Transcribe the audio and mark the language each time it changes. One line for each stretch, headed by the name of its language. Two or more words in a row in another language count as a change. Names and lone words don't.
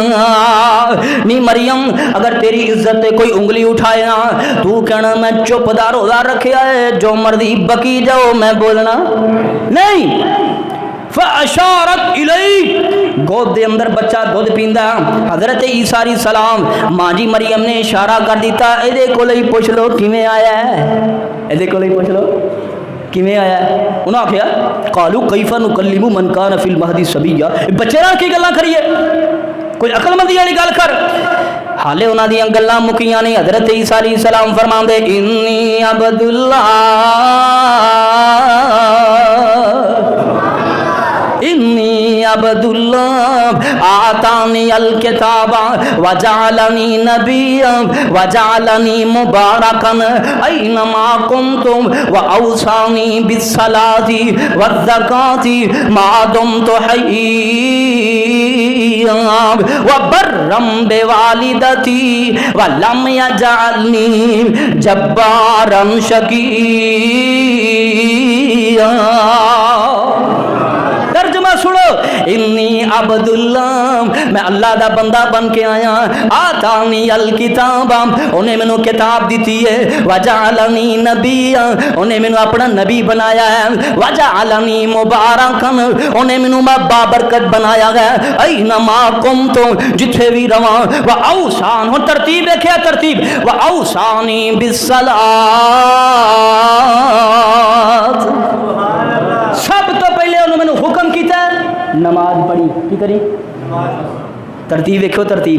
Punjabi: نی مریم اگر تیری عزت تے کوئی انگلی اٹھائے نا، تو کہنا میں چپ دا روزہ رکھیا ہے، جو مرضی بکی جاؤ میں بولنا نہیں.
Arabic: فأشارت إليه,
Punjabi: گود دے اندر بچہ دودھ پیندا، حضرت عیسیٰ
Arabic: علیہ السلام
Punjabi: ماں جی مریم نے اشارہ کر دتا ایہدے کول ہی پچھ لو کویں آیا ہے، ایہدے کول ہی پچھ لو کویں آیا ہے. انہاں آکھیا
Arabic: قالوا كيف نكلم من كان في المهد صبيا,
Punjabi: بچے نال کی گلاں کریئے، کوئی عقلمندی والی گل کر. ہالے انہاں دیاں گلاں مکیاں نہیں.
Arabic: حضرت عيسى عليه السلام فرماندے إني عبد الله إني عبد الله آتاني الكتاب وجعلني نبيا وجعلني مباركا أينما كنت وأوصاني بالصلاة والزكاة ما دمت حيا وبرا بوالدتي ولم يجعلني جبارا شقيا.
Punjabi: ترجمہ سنو,
Arabic: إني عبد الله,
Punjabi: میں اللہ دا بندہ بن کے آیا,
Arabic: آتاني الكتاب,
Punjabi: उन्हें مینوں کتاب دتی ہے,
Arabic: وجعلني نبيا,
Punjabi: انہاں مینوں اپنا نبی بنایا ہے,
Arabic: وجعلني مباركا,
Punjabi: انہاں مینوں بابرکت بنایا ہے,
Arabic: أينما كنت,
Punjabi: جتھے وی رہواں,
Arabic: وأوصان,
Punjabi: ہو ترتیب ویکھیا ترتیب,
Arabic: وأوصاني بالصلاة,
Punjabi: سب توں پہلے انہاں نے مینے حکم کیتا نماز پڑھی کی کری، ترتیب ویکھو ترتیب.